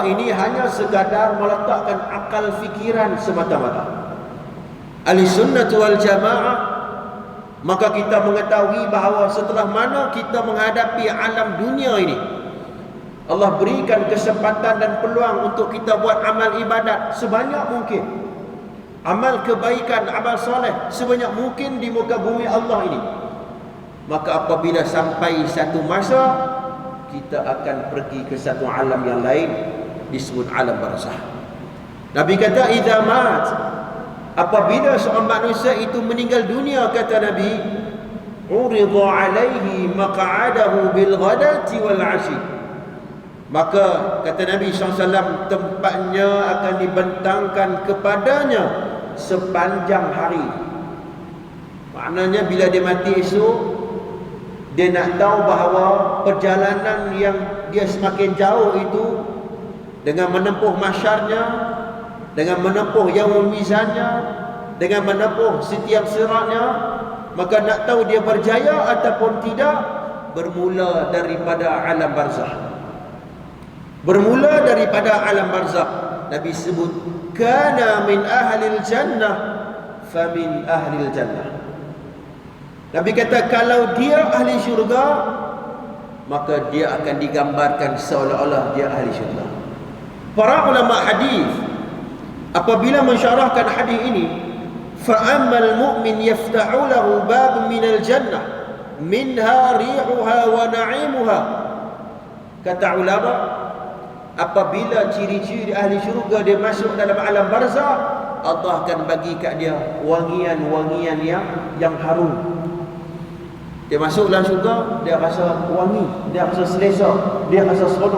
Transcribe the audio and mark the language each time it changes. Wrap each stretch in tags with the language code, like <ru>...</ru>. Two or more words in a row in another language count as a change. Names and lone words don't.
<ms>ini hanya sekadar meletakkan akal fikiran semata-mata, ahli sunnah wal jamaah, maka kita mengetahui bahawa setelah mana kita menghadapi alam dunia ini, Allah berikan kesempatan dan peluang untuk kita buat amal ibadat sebanyak mungkin, amal kebaikan, amal soleh sebanyak mungkin di muka bumi Allah ini. Maka apabila sampai satu masa, kita akan pergi ke satu alam yang lain, disebut alam barzah. Nabi kata,</ms> <ar>إذا مات,</ar> <ms>apabila seorang manusia itu meninggal dunia, kata Nabi,</ms> <ar>عرض عليه مقعده بالغداة والعشي,</ar> <ms>Maka kata Nabi SAW, tempatnya akan dibentangkan kepadanya sepanjang hari. Maknanya bila dia mati esok, dia nak tahu bahawa perjalanan yang dia semakin jauh itu, dengan menempuh mahsyarnya, dengan menempuh yaumul mizannya, dengan menempuh setiap siratnya, maka nak tahu dia berjaya ataupun tidak, bermula daripada alam barzakh. Bermula daripada alam barzakh. Nabi sebut,</ms> <ar>كان من أهل الجنة فمن أهل الجنة.</ar> <ms>Nabi kata kalau dia ahli syurga, maka dia akan digambarkan seolah-olah dia ahli syurga. Para ulama hadis apabila mensyarahkan hadis ini,</ms> <ar>فأما المؤمن يفتح له باب من الجنة منها ريحها ونعيمها.</ar> <ms>Kata ulama, apabila ciri-ciri ahli syurga dia masuk dalam alam barzakh, Allah akan bagi kat dia wangian-wangian yang harum. Dia masuk dalam syurga, dia rasa wangi, dia rasa selesa, dia rasa seronok.</ms>